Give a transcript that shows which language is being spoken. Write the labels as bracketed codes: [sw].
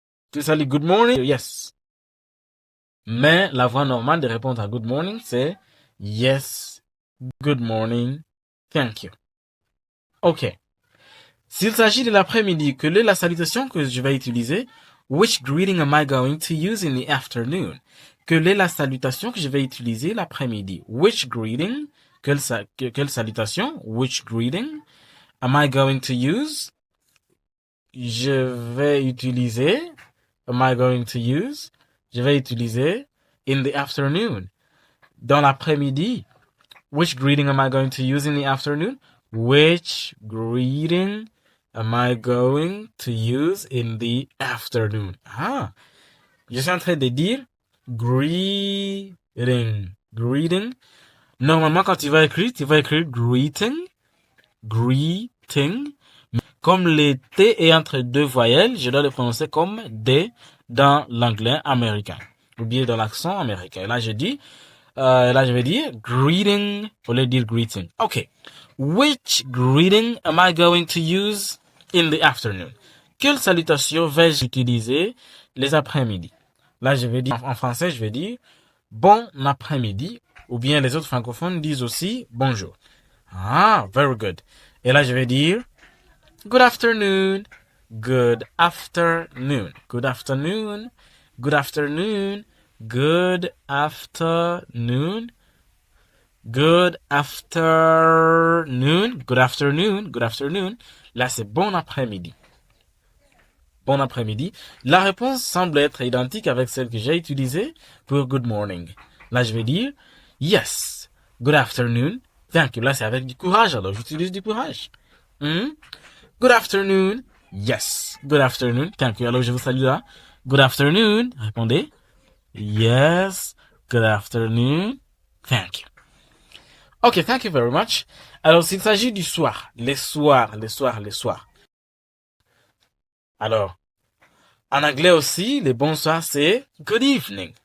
[fr] Tu me salues [en] good morning, yes. [fr] Mais la voie normale de répondre à good morning, c'est [en] yes, good morning, thank you. [fr] Ok. S'il s'agit de l'après-midi, quelle est la salutation que je vais utiliser? [en] Which greeting am I going to use in the afternoon? [fr] Quelle est la salutation que je vais utiliser l'après-midi? [en] Which greeting? [fr] Quelle salutation? [en] Which greeting am I going to use? [fr] Je vais utiliser. [en] Am I going to use? [fr] Je vais utiliser [en] in the afternoon. [fr] Dans l'après-midi. [en] Which greeting am I going to use in the afternoon? Which greeting am I going to use in the afternoon? [fr] Je suis en train de dire greeting. Greeting. Normalement, quand tu vas écrire greeting. Greeting. comme les T est entre deux voyelles, je dois le prononcer comme D dans l'anglais américain, ou bien dans l'accent américain. Là, je vais dire greeting au lieu de dire greeting. [en] Okay. Which greeting am I going to use in the afternoon? [fr] Quelle salutation vais-je utiliser les après-midi? Là, je vais dire, en français, je vais dire bon après-midi, ou bien les autres francophones disent aussi bonjour. [en] Ah, very good. [fr] Et là, je vais dire [en] good afternoon, good afternoon, good afternoon, good afternoon, good afternoon, good afternoon, good afternoon, good afternoon. [fr] Là, c'est bon après-midi. Bon après-midi. La réponse semble être identique avec celle que j'ai utilisée pour good morning. Là, je vais dire [en] yes, good afternoon, thank you. [fr] Là, c'est avec du courage, alors j'utilise du courage. [en] Good afternoon, yes, good afternoon, thank you. [fr] Alors, je vous salue là. [en] Good afternoon, [fr] répondez. [en] Yes, good afternoon, thank you. Ok, thank you very much. [fr] Alors, s'il s'agit du soir, les soirs. Alors, en anglais aussi, les bonsoirs, c'est good evening.